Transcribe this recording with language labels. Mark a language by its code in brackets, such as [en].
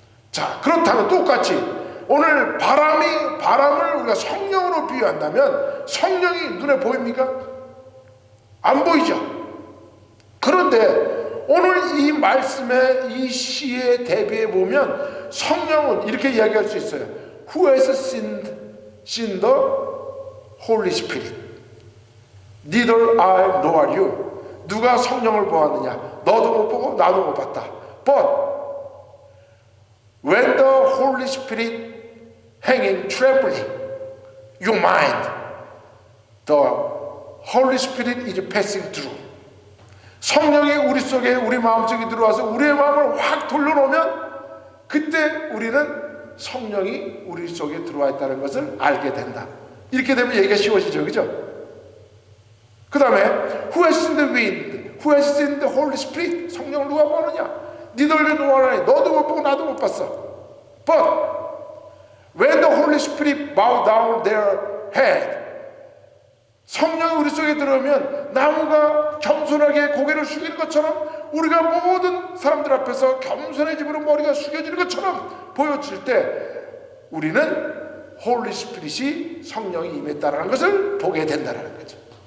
[ko] 자, 그렇다면 똑같이 오늘 바람을 우리가 성령으로 비유한다면 성령이 눈에 보입니까? 안 보이죠. 그런데 오늘 이 말씀에 이 시에 대비해 보면 성령은 이렇게 이야기할 수 있어요. [en] Who has seen the Holy Spirit? Neither I nor you. [ko] 누가 성령을 보았느냐? 너도 못 보고 나도 못 봤다. [en] But when the Holy Spirit hanging trembling your mind, the Holy Spirit is passing through. [ko] 성령이 우리 속에 우리 마음속에 들어와서 우리의 마음을 확 돌려놓으면 그때 우리는 성령이 우리 속에 들어와 있다는 것을 알게 된다. 이렇게 되면 얘기가 쉬워지죠, 그죠? 그 다음에 [en] Who has seen the wind? Who has seen the Holy Spirit? [ko] 성령을 누가 보느냐? 니들도 보느니 너도 못 보고 나도 못 봤어. [en] But when the Holy Spirit bow down their head, [ko] 성령이 우리 속에 들어오면 나무가 겸손하게 고개를 숙이는 것처럼 우리가 모든 사람들 앞에서 겸손해짐으로 머리가 숙여지는 것처럼 보여질 때 우리는 홀리 스피릿이 성령이 임했다는 것을 보게 된다는 거죠.